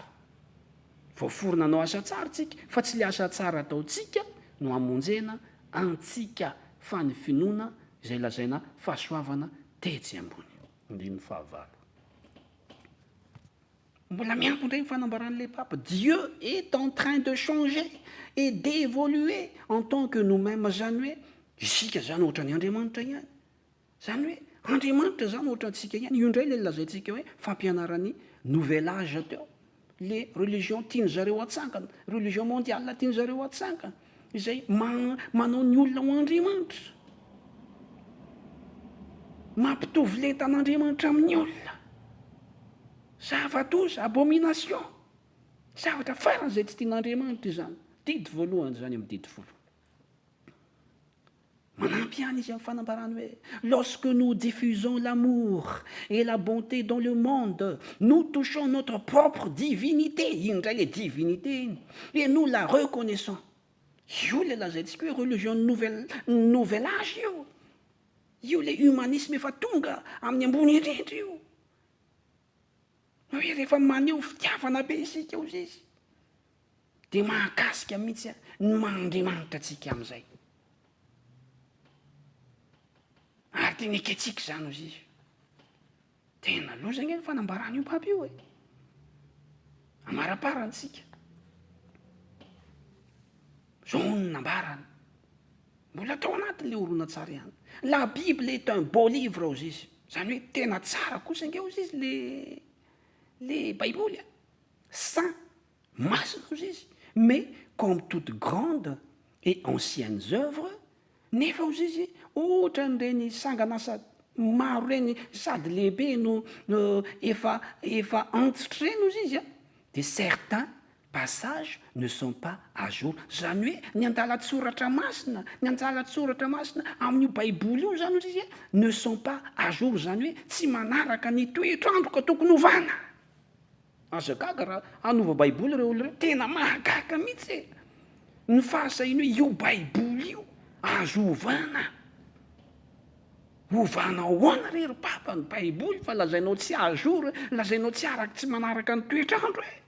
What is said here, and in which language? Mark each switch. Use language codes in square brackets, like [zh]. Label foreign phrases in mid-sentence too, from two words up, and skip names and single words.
[mg] Voaforona hanao asa tsara tsika, fa tsy le asa tsara ataotsika no amonjena antsika, fa ny finoana izay lazaina fahasoavana tetsy ambony. 9:9. Mbola miampy indray ny fanambaran'ilay papa. [fr] Dieu est en train de changer et d'évoluer en tant que nous-mêmes. [mg] Zany hoe isika zany ohatra ny Andriamanitra ihany. Zany hoe Andriamanitra zany ohatra antsika ihany. Io indray ilay lazaintsika hoe fampianaran'ny [fr] nouvel âge [mg] teo. [fr] Les religions [mg] tiany zareo atsankana, [fr] religion mondiale [mg] tiany zareo atsankana, izay manao ny olona ho Andriamanitra, mampitovy lentan'Andriamanitra amin'ny olona. Zava-doza, abomination, zavatra farany izay tsy tian'Andriamanitra izany. Didy voalohany zany amin'ny didy 10. Manampy ihany izy amin'ny fanambarany hoe [fr] lorsque nous diffusons l'amour et la bonté dans le monde, nous touchons notre propre divinité. [mg] Iny indray [fr] le divinité [mg] iny, [fr] et nous la reconnaissons. [mg] Io le lazaintsika hoe [fr] religion nouvel âge [mg] io. Io [fr] le humanisme [mg] efa tonga amin'ny ambony indrindra io. Hoe rehefa maneho fitiavana be isika io izy, dia mahakasika mihitsy ny Mandriamanitra antsika amin'izay. Ary tena eketsika zany ozy izy. Tena lozana ny fanambarana io papa io e. Amaraparantsika. Zao ny nambarana. Mbola tao anatin'ilay horonan-tsara ihany. [fr] La Bible est un beau livre [mg] ozy izy. Zany hoe tena tsara kosa nge ozy izy le Baiboly. Saint, masina ozy izy. [fr] Mais comme toute grande et anciennes œuvres, [mg] nefa ozy izy ohatra n'ireny sangan'asa maro reny sady lehibe no efa antitra reny ozy izy [fr] a de certains passages ne sont pas à jour [mg] zany hoe ny andalatsoratra masina ny andalatsoratra masina amin'io baiboly io zany ozy izy [fr] a ne sont pas à jour [mg] zany hoe tsy manaraka ny toetrandro ka tokony ovana azagaga raha anova baiboly reo olo reo tena mahagaga mihitsy ny fahasahiny hoe io baiboly io azo ovana ahoana rery papa ny baiboly fa lazainao tsy ajour lazainao tsy araky tsy manaraka ny toetrandro